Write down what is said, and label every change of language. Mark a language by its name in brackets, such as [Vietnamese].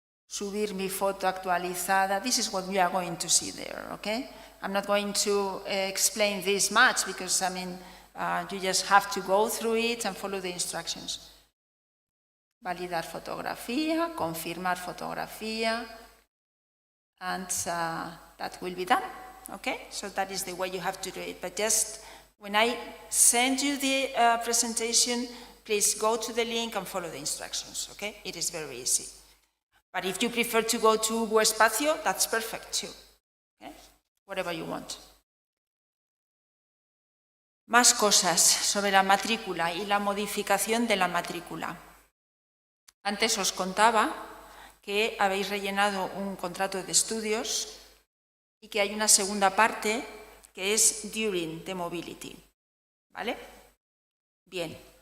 [Spanish] Subir mi foto actualizada. [English] This is what we are going to see there, okay? I'm not going to explain this much because, you just have to go through it and follow the instructions. [Spanish] Validar fotografía, confirmar fotografía, [English] and that will be done, okay? So that is the way you have to do it. But just when I send you the presentation, please go to the link and follow the instructions, okay? It is very easy. But if you prefer to go to UBU Espacio, that's perfect too, okay? Whatever you want. [Spanish] Más cosas sobre la matrícula y la modificación de la matrícula. Antes os contaba que habéis rellenado un contrato de estudios y que hay una segunda parte que es during the mobility, ¿vale? Bien.